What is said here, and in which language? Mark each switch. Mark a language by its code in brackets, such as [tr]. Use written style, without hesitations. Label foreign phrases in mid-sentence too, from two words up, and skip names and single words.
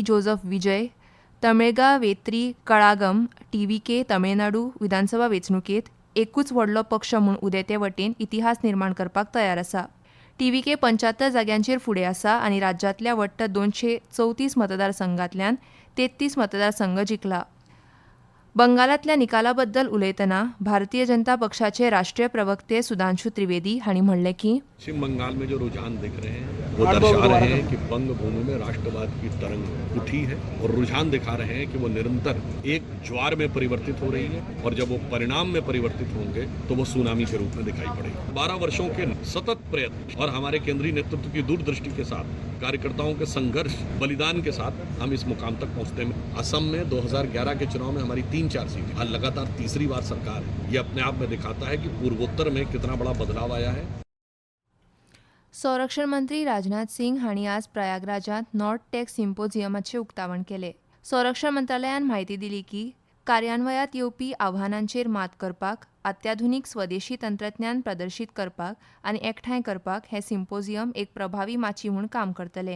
[kok] जोझफ विजय तमिळगा वेत्री कळागम TVK तमिळनाडू विधानसभा वेंचणुकेंत एकूच व्हडलो पक्ष म्हूण उदेते वटेन इतिहास निर्माण करपाक तयार आसा. TVK 75 जाग्यांचेर फुडें आसा आनी राज्यांतल्या वट्ट 234 मतदारसंघांतल्यान 33 मतदारसंघ जिखला. बंगालांतल्या निकाला बद्दल उलयतना भारतीय जनता पक्षाचे राष्ट्रीय प्रवक्ते सुधांशु त्रिवेदी हांणी म्हणलें की [hi] पश्चिम बंगाल में जो रुझान दिख रहे हैं वो दर्शा रहे हैं कि बंग भूमि में राष्ट्रवाद की तरंग उठी है और रुझान दिखा रहे हैं कि वो निरंतर एक ज्वार में परिवर्तित हो रही है और जब वो परिणाम में परिवर्तित होंगे तो वो सुनामी के रूप में दिखाई पड़ेगी. 12 वर्षों के सतत प्रयत्न और हमारे केंद्रीय नेतृत्व की दूरदृष्टि के साथ कार्यकर्ताओं के संघर्ष बलिदान के साथ हम इस मुकाम तक पहुंचते हैं. असम में 2011 के चुनाव में हमारी 3-4 सीटें, आज लगातार तीसरी बार सरकार है. ये अपने आप में दिखाता है कि पूर्वोत्तर में कितना बड़ा बदलाव आया है. [kok] संरक्षण मंत्री राजनाथ सिंग हांणी आज प्रयागराजांत नॉर्थ टेक सिम्पोजियमाचें उक्तावण केलें. संरक्षण मंत्रालयान म्हायती दिली की कार्यान्वयात येवपी आव्हानांचेर मात करपाक, अत्याधुनीक स्वदेशी तंत्रज्ञान प्रदर्शीत करपाक आनी एकठांय करपाक हें सिम्पोजियम एक प्रभावी माची म्हूण काम करतलें.